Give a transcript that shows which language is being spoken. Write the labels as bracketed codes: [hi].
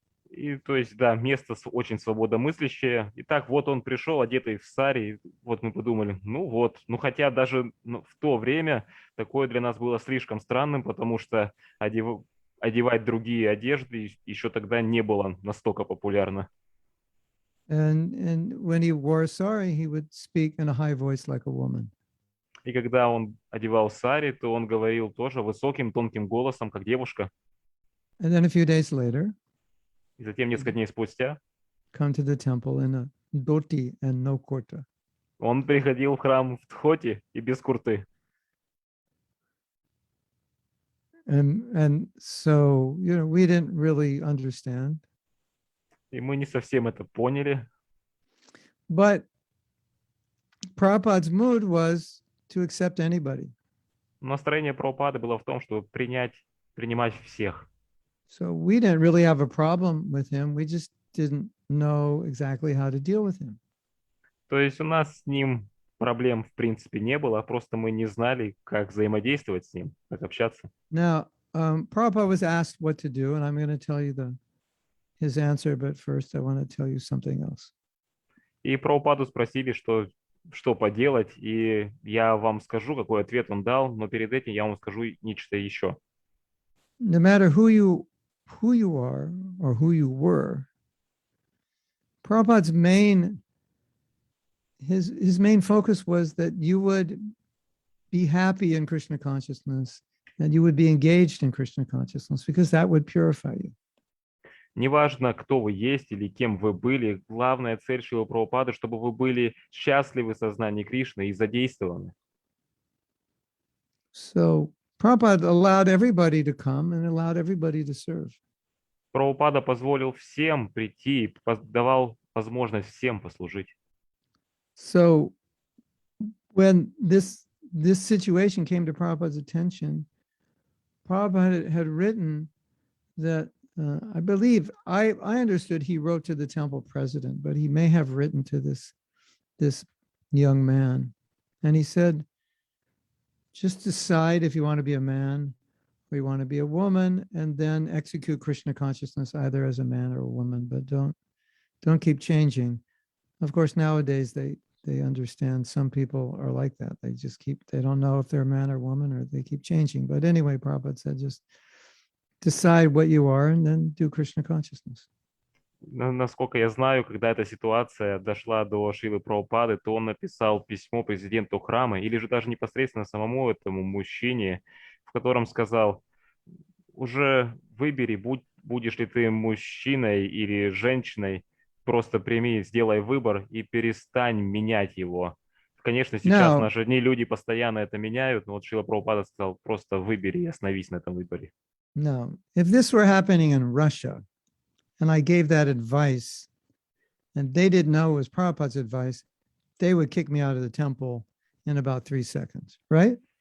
[ru] И то есть, да, место очень свободомыслящее. Итак, вот он пришел, одетый в сари, и вот мы подумали, ну вот, ну хотя даже в то время такое для нас было слишком странным, потому что одевать другие одежды еще тогда не было настолько популярно. [en] And when he wore a sari, he would speak in a high voice like a woman. [ru] И когда он одевал сари, то он говорил тоже высоким, тонким голосом, как девушка. [en] And then a few days later, [ru] И затем, несколько дней спустя, [en] come to the temple in a dhoti and no kurta. [ru] он приходил в храм в тхоти и без курты. [en] And so, you know, we didn't really understand. [ru] И мы не совсем это поняли. [en] But Prabhupada's mood was to accept anybody. [ru] Настроение Прабхупады было в том, чтобы принимать всех. [en] So we didn't really have a problem with him. We just didn't know exactly how to deal with him. [ru] То есть у нас с ним проблем в принципе не было, просто мы не знали, как взаимодействовать с ним, как общаться. [en] Now, Prabhupada was asked what to do, and I'm going to tell you his answer, but first I want to tell you something else. [ru] И Прабхупаду спросили, что поделать, и я вам скажу, какой ответ он дал, но перед этим я вам скажу нечто еще. [en] No matter who you are or who you were, Prabhupada's his main focus was that you would be happy in Krishna consciousness, and you would be engaged in Krishna consciousness, because that would purify you. [ru] Неважно, кто вы есть или кем вы были, главная цель Шрилы Прабхупады, чтобы вы были счастливы в сознании Кришны и задействованы. [en] So Prabhupada allowed everybody to come and allowed everybody to serve. [ru] Прабхупада позволил всем прийти, давал возможность всем послужить. [en] So when this situation came to Prabhupada's attention, Prabhupada had written that, I believe, I understood he wrote to the temple president, but he may have written to this young man. And he said, just decide if you want to be a man or you want to be a woman, and then execute Krishna consciousness either as a man or a woman, but don't keep changing. Of course, nowadays they understand some people are like that. They don't know if they're a man or woman, or they keep changing. But anyway, Prabhupada said, just decide what you are and then do Krishna consciousness. [ru] Насколько я знаю, когда эта ситуация дошла до Шрилы Прабхупады, то он написал письмо президенту храма, или же даже непосредственно самому этому мужчине, в котором сказал: уже выбери, будешь ли ты мужчиной или женщиной, просто прими, сделай выбор и перестань менять его. Конечно, сейчас в наши дни люди постоянно это меняют, но вот Шрила Прабхупада сказал: просто выбери и остановись на этом выборе. [en] No, if this were happening in Russia, and I gave that advice, and they didn't know it was Prabhupada's advice, they would kick me out of the temple in about 3 seconds, right?